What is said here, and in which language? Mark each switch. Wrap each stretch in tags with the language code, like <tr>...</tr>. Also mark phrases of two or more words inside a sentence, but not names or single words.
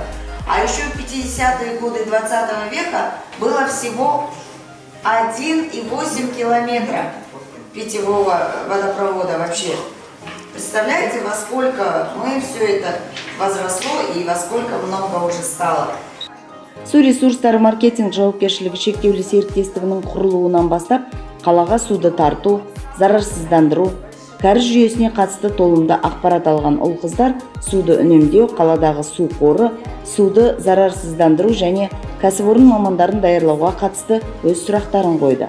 <ru>А еще в 50-е годы 20 века было всего 1,8 километра питьевого водопровода вообще. Представляете, во сколько мы все это возросло и во сколько много уже стало.</ru> <kk>Су ресурстары маркетинг жауапкершілігі шектеулі серіктестігінің құрылуынан бастап, қалаға суды тарту, зарарсыздандыру, кәріз жүйесіне қатысты толымды ақпарат алған ұл-қыздар суды үнемдеу, қаладағы су қоры, суды зарарсыздандыру және кәсіпорын мамандарын даярлауға қатысты өз сұрақтарын қойды.</kk>